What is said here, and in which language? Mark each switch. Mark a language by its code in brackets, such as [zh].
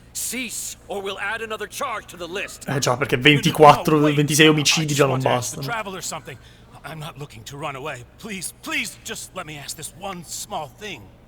[en] Cease, or we'll add another charge to the list. [it] Già, perché 26 omicidi già non bastano. [en] Traveler something. I'm not looking to run away. Please, just let me ask this one small thing.